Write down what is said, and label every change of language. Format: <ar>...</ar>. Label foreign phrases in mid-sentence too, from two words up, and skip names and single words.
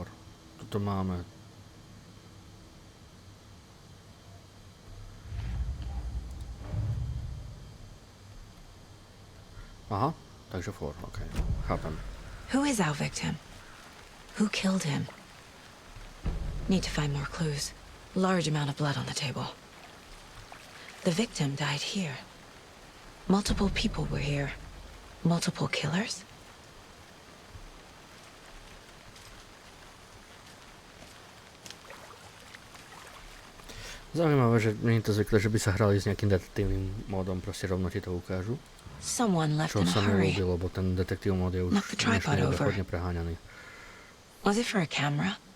<sk>Tuto máme... Aha, takže for, ok, chápem.</sk> <en>Who is our victim? Who killed him? Need to find more clues. Large amount of blood on the table. The victim died here. Multiple people were here. Multiple killers?</en> <sk>Zaujímavé, že nie je to zvykle, že by sa hrali s nejakým detektívnym módom, proste rovno ti to ukážu.</sk> <en>Someone left</en> <sk>Čo</sk> <en>in a</en> <sk>sa mi</sk> <en>hurry.</en> <sk>ľúbi, lebo ten detektív mód je už</sk> <en>Knock the tripod</en> <sk>dnešný</sk> <en>over.</en> <sk>hodne preháňaný.</sk> <en>Was it for a camera?</en>